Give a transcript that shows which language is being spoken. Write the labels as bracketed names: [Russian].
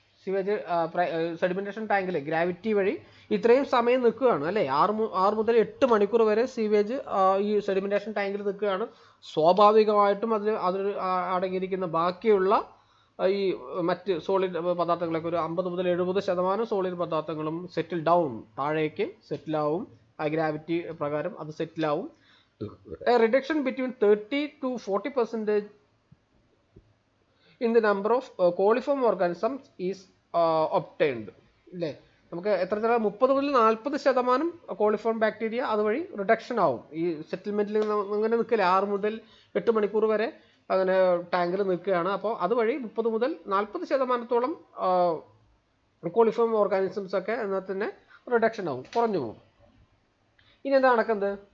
[Malayalam] Sewage sedimentation ടാങ്കിൽ gravity വഴി ഇത്രയും സമയം നിൽക്കുകയാണ് അല്ലേ, 6 മുതൽ 8 മണിക്കൂർ വരെ സീവേജ് ഈ സെഡിമെന്റേഷൻ ടാങ്കിൽ നിൽക്കുകയാണ്. സ്വാഭാവികമായിട്ടും അതിൽ അടങ്ങിയിരിക്കുന്ന ബാക്കിയുള്ള ഈ മറ്റ് സോളിഡ് പദാർത്ഥങ്ങളൊക്കെ ഒരു 50 മുതൽ 70% സോളിഡ് പദാർത്ഥങ്ങളും സെറ്റിൽ ഡൗൺ, താഴേക്ക് സെറ്റിലാവും. ആ ഗ്രാവിറ്റി പ്രകാരം അത് സെറ്റിലാവും. [English] Reduction between 30 to 40% in the number of coliform organisms is obtained. [Malayalam] അല്ലേ, നമുക്ക് എത്ര 30 മുതൽ 40% കോളിഫോം ബാക്ടീരിയ അതുവഴി റിഡക്ഷൻ ആവും. ഈ സെറ്റിൽമെന്റിൽ അങ്ങനെ നിൽക്കില്ല, 6 മുതൽ 8 മണിക്കൂർ വരെ അങ്ങനെ ടാങ്കിൽ നിൽക്കുകയാണ്. അപ്പോൾ അതുവഴി 30 മുതൽ 40% കോളിഫോം ഓർഗാനിസംസ് ഒക്കെ എന്നാൽ തന്നെ റിഡക്ഷൻ ആവും, കുറഞ്ഞു പോകും. ഇനി എന്താ നടക്കുന്നത്?